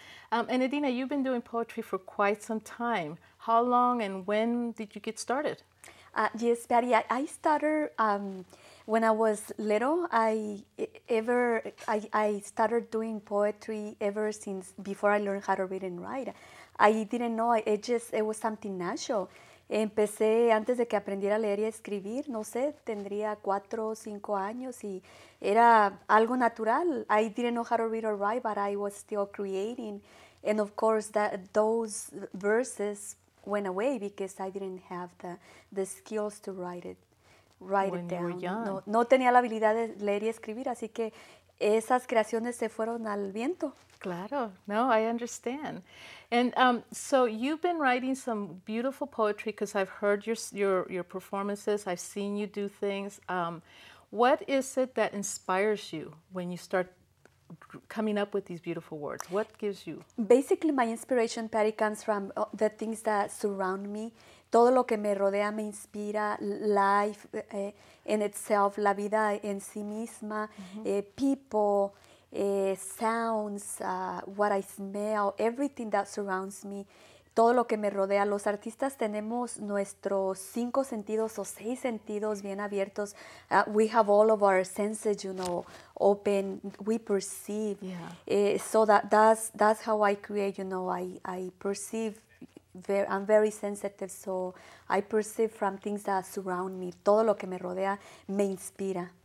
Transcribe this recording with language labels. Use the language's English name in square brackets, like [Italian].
[English] Enedina, you've been doing poetry for quite some time. How long and when did you get started? Yes, Patty, I started when I was little. I started doing poetry ever since before I learned how to read and write. I didn't know, it was something natural. [Spanish] Empecé antes de que aprendiera a leer y a escribir, no sé, tendría 4 o 5 años y era algo natural. [English] I didn't know how to read or write, but I was still creating. And of course, those verses went away because I didn't have the skills to write it down. [Spanish] No tenía la habilidad de leer y escribir, así que esas creaciones se fueron al viento. Claro, no, [English] I understand. And so you've been writing some beautiful poetry because I've heard your performances. I've seen you do things. What is it that inspires you when you start coming up with these beautiful words? What gives you? Basically, my inspiration, Patty, comes from the things that surround me. [Spanish] Todo lo que me rodea me inspira. [English] Life in itself, [Spanish] la vida en sí misma, [English] people, sounds, what I smell, everything that surrounds me. [Spanish] Todo lo que me rodea. Los artistas tenemos nuestros 5 sentidos o 6 sentidos bien abiertos. [English] We have all of our senses, open. We perceive. Yeah. So that's how I create. I perceive. I'm very sensitive, so I perceive from things that surround me. [Spanish] Todo lo que me rodea me inspira.